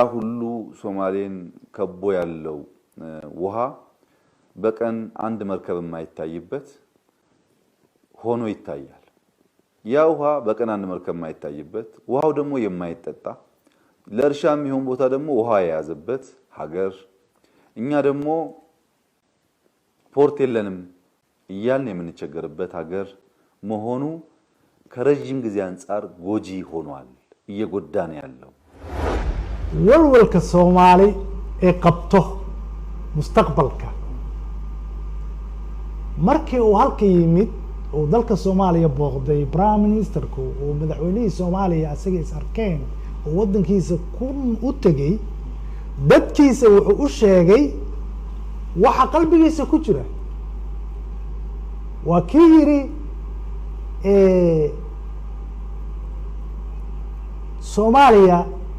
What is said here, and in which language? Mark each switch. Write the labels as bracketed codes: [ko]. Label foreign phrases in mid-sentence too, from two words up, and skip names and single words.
[am] ሁሉ ሶማሌን ከቦ ያለው ውሃ በቀን አንድ መርከብ የማይታይበት ሆኖ ይታያል። ያ ውሃ በቀን አንድ መርከብ የማይታይበት ውሃው ደግሞ የማይጠጣ ለእርሻ የሚሆን ቦታ ደግሞ ውሃ የያዘበት ሀገር እኛ ደግሞ ፖርት የለንም እያልን የምንቸገርበት ሀገር መሆኑ ከረጅም ጊዜ አንፃር ጎጂ ሆኗል እየጎዳን ያለው [so] walwalka Soomaali ee qabto mustaqbalka markii uu halka yimid oo dalka Soomaaliya booqday prime ministerku oo madaxweynihii Soomaaliya asaga is arkeen oo wadankiisa u tagay dadkiisa wuxuu u sheegay waxa qalbigiisa ku jira waa kii yiri Soomaaliya